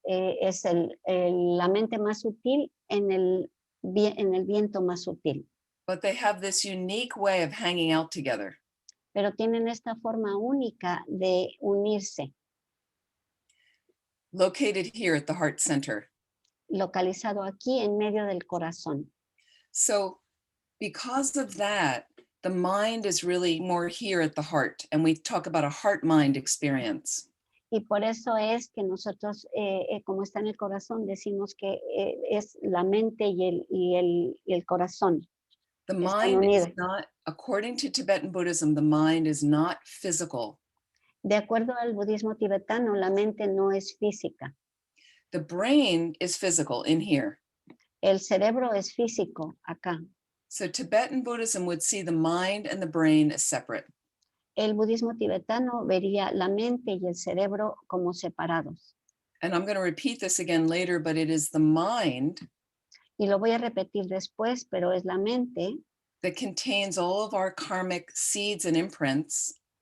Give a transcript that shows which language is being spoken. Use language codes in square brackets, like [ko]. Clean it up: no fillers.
[es] Es la mente más sutil en el viento más sutil. [en] But they have this unique way of hanging out together. [es] Pero tienen esta forma única de unirse. [en] Located here at the heart center. [es] Localizado aquí en medio del corazón. [en] So because of that, the mind is really more here at the heart. And we talk about a heart-mind experience. [es] Y por eso es que nosotros, como está en el corazón, decimos que es la mente y el corazón. [en] The mind is not, according to Tibetan Buddhism, the mind is not physical. [es] De acuerdo al budismo tibetano, la mente no es física. [en] The brain is physical in here. [es] El cerebro es físico acá. [en] So Tibetan Buddhism would see the mind and the brain as separate. [es] El budismo tibetano vería la mente y el cerebro como separados. [en] And I'm going to repeat this again later, but it is the mind [es] Y lo voy a repetir después, pero es la mente [en] that contains all of our karmic seeds and imprints